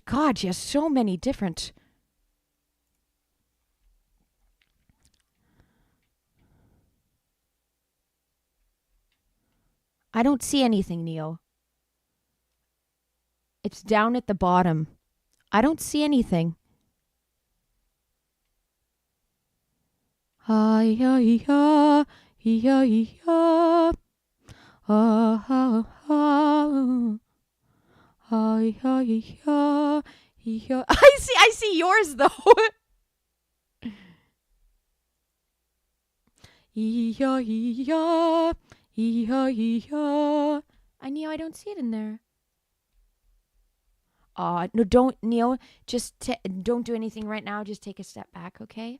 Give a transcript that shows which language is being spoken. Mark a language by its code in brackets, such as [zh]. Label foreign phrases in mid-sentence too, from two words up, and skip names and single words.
[en] God, she has so many different. I don't see anything, Neo. It's down at the bottom. I don't see anything. Hi, ya, ya, ya, ya. Ah, ah, ah. Hi, hi, ya, ya. I see yours though. Ya, ya, ya, ya. I don't see it in there. No, don't, Neil. Just don't do anything right now. Just take a step back, okay?